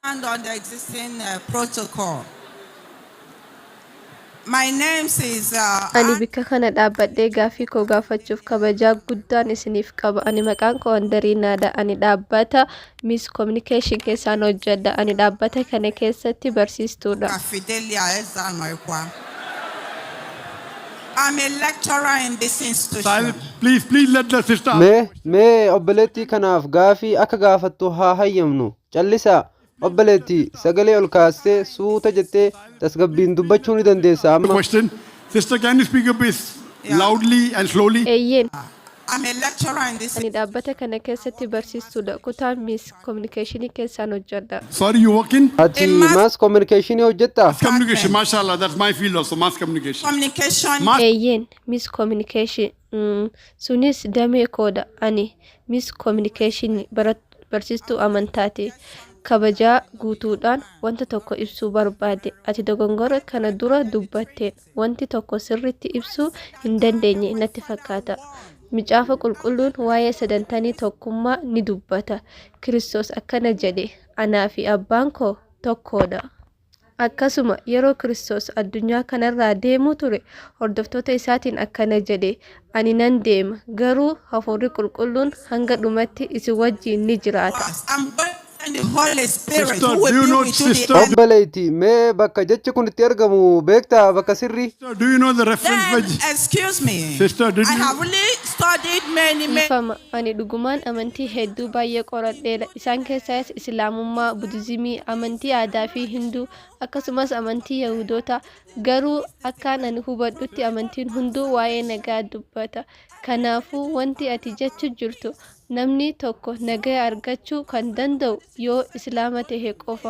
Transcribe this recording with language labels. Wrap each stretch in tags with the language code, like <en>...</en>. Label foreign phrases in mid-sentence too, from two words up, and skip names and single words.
<en>on the existing protocol. My name is</en> <om>Ani bika kana dhaabbadhee gaaffii koo gaafachuuf kabajaa guddaan isiniif qaba. Ani maqaan koo Andarii Naadha. Ani dhaabbata</om> <en>Miss Communication</en> <om>keessaan hojjedha. Ani dhaabbata kana keessatti barsiistuudha. Fidelia Ezanoikwa.</om> <en>I'm a lecturer in this institution. Please let the sister.</en> <om>Me obboleettii kanaaf gaaffii akka gaafattu haa hayyamnu. Callisaa. Obboleettii sagalee ol kaastee suuta jettee tasgabbiin dubbachuu ni dandeessa amma.</om> <en>Question. Sister, can you speak a bit loudly and slowly?</en> <om>Eeyyeen.</om> <en>I'm a lecturer in this.</en> <om>Ani dhaabbata kana keessatti barsiistuudha. Kutaa</om> <en>Miss Communication</en> <om>keessaan hojjedha.</om> <en>Sorry, you work in?</en> <om>Ati</om> <en>mass communication</en> <om>hojjettaa?</om> <en>Mass communication, mashallah, that's my field also, mass communication. Communication.</en> <om>Eeyyeen</om> <en>Miss Communication</en> <om>sunis damee kooda. Ani</om> <en>Miss Communication</en> <om>barsiistuu amantaati. Kabajaa guutuudhaan wanta tokko ibsuu barbaade. Ati dogongora kana dura dubbatteen wanti tokko sirriitti ibsuu hin dandeenye natti fakkaata. Micaafa qulqulluun waa'ee sadantanii tokkummaa ni dubbata. Kiristoos akkana jedhe, anaa fi abbaan koo tokkoodha. Akkasuma yeroo Kiristoos addunyaa kanarraa deemuu ture, hordoftoota isaatiin akkana jedhe, ani nan deema, garuu hafuurri qulqulluun hanga dhumatti isin wajjin ni jiraata.</om> <en>And the Holy Spirit Sister, who will do you be know, with you the sister? end.</en> <om>Obboleettii mee bakka jechi kun itti argamu beektaa bakka sirrii?</om> <en>Sister, do you know the reference Then, page? excuse me. Sister, did I you? have really studied many.</en> <om>Ifama ani dhugumaan amantii hedduu baay'ee qoradheera. Isaan keessaas Islaamummaa, Budizimii, amantii aadaa fi Hinduu akkasumas amantii Yahudoota. Garuu akkaan ani hubadhutti amantiin hunduu waa'ee nagaa dubbata. Kanaafuu wanti ati jechuu jirtu namni tokko nagaa argachuu kan danda'u yoo Islaama ta'e qofa.</om>